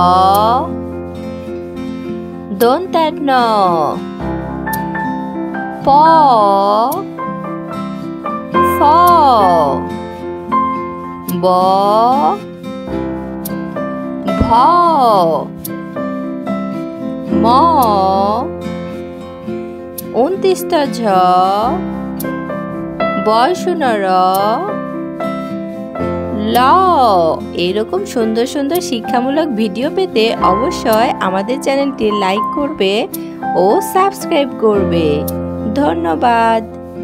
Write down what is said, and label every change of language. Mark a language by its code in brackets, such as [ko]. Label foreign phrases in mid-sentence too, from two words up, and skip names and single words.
[bn] দন্ত্যান্ন প ফ ব ভ ম উনত্রিশটা ঝ বয়সুনর ল। এরকম সুন্দর সুন্দর শিক্ষামূলক ভিডিও পেতে অবশ্যই আমাদের চ্যানেলটি লাইক করবে ও সাবস্ক্রাইব করবে। ধন্যবাদ।